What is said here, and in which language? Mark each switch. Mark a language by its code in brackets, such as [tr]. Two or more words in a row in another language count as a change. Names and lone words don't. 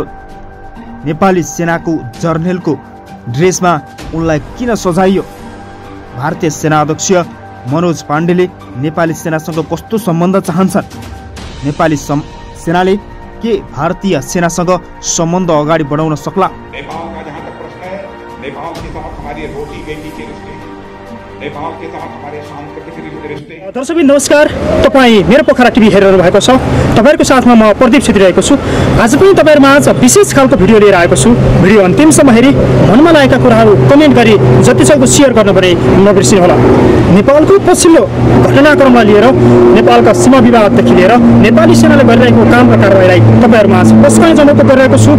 [ne] नेपाली सेनाको जर्नेलको ड्रेसमा उनलाई किन सजाइयो? भारतीय सेनाध्यक्ष मनोज पाण्डेले नेपाली सेनासँग कस्तो सम्बन्ध चाहन्छन्? नेपाली सेनाले के भारतीय सेनासँग सम्बन्ध अगाडि बढाउन सक्ला? [hi] नेपाल का जहाँ तक प्रश्न है, नेपाल के साथ हमारी रोटी बेटी के रिश्ते, नेपाल के साथ हमारे सांस्कृतिक रिश्ते। [ne] दर्शक नमस्कार, तपाईँ मेरो पोखरा टिभी हेरिरहनु भएको छ। तपाईहरुको साथमा म प्रदीप छेत्री रहेको छु। आज पनि तपाईहरुमा आज विशेष खालको भिडियो लिएर आएको छु। भिडियो अन्तिमसम्म हेरी मनमा लागेका कुराहरू कमेन्ट गरी जतिसक्दो शेयर गर्नु भने नबिर्सिनु होला। नेपालको पछिल्लो घटनाक्रमलाई लिएर, नेपालका सीमा विवाददेखि लिएर नेपाली सेनाले गरिरहेको काम र कारबाहीलाई तपाईहरुमा आज पस्काइ जनाउन गरिरहेको छु।